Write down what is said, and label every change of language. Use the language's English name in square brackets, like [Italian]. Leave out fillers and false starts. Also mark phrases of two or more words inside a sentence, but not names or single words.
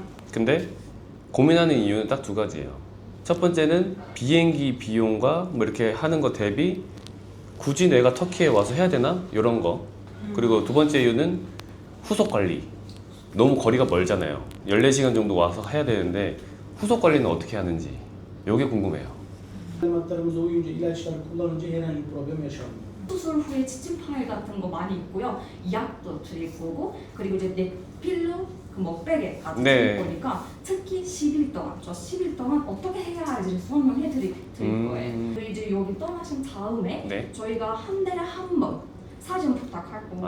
[Korean] 근데 고민하는 이유는 딱 두 가지예요. 첫 번째는 비행기 비용과 뭐 이렇게 하는 거 대비 굳이 내가 터키에 와서 해야 되나? 이런 거. 그리고 두 번째 이유는 후속 관리. 너무 거리가 멀잖아요. 14시간 정도 와서 해야 되는데 후속 관리는 어떻게 하는지. 이게 궁금해요. [Turkish] Talimatlarımıza uyunca, ilaçları kullanınca herhangi bir problem yaşanmıyor. [Korean] 수술 후에 지침 파일 같은 거 많이 있고요. 약도 드릴 거고 그리고 이제 넷필로 그 먹베개까지 네. 드릴 거니까 특히 10일 동안 저 10일 동안 어떻게 해야 할지 설명해 드릴 거예요. 그리고 이제 여기 떠나신 다음에 네. 저희가 한 달에 한 번 사진 부탁할 거고